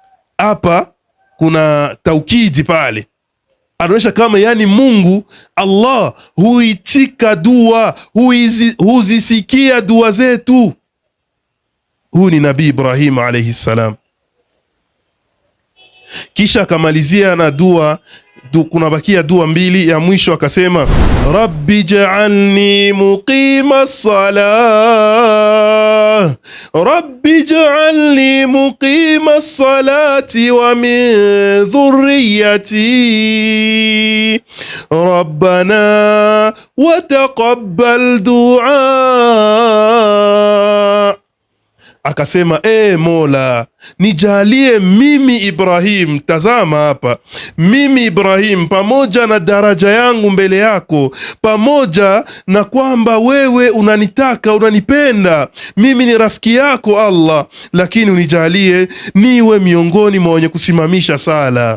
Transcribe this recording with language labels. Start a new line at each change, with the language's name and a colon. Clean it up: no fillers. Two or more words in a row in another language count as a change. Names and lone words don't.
Swahili: Hapa kuna taukidi pale, anaonyesha kama yani Mungu Allah huitika dua, huzisikia dua zetu. Huyu ni Nabii Ibrahim
Arabic: عليه السلام.
Swahili: Kisha akamalizia na dua, kunabakia dua mbili ya mwisho, akasema
Arabic: رب اجعلني مقيم الصلاة رب اجعلني مقيم الصلاة ومن ذريتي ربنا وتقبل دعاء.
Swahili: Akasema Mola, nijalie mimi Ibrahim, tazama hapa, mimi Ibrahim pamoja na daraja yangu mbele yako, pamoja na kwamba wewe unanitaka, unanipenda, mimi ni rafiki yako Allah, lakini unijalie niwe miongoni mwa wenye kusimamisha sala.